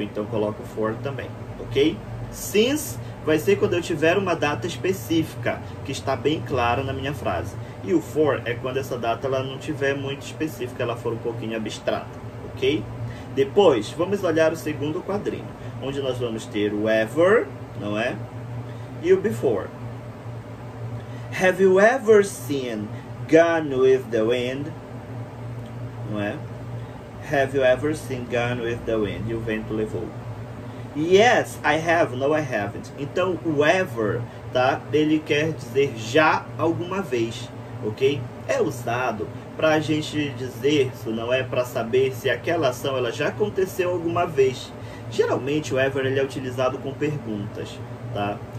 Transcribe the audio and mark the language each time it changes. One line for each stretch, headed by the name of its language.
Portuguese: Então, coloco for também, ok? Since vai ser quando eu tiver uma data específica, que está bem clara na minha frase. E o for é quando essa data ela não tiver muito específica, ela for um pouquinho abstrata, ok? Depois, vamos olhar o segundo quadrinho, onde nós vamos ter o ever, não é? e o before.
English: Have you ever seen Gone with the Wind?
Portuguese: Não é?
English: Have you ever seen Gone with the Wind?
Portuguese: E o vento levou.
English: Yes, I have. No, I haven't.
Portuguese: Então, o ever, tá? Ele quer dizer já alguma vez, ok? É usado para a gente dizer, isso não é para saber se aquela ação ela já aconteceu alguma vez. Geralmente, o ever ele é utilizado com perguntas, tá?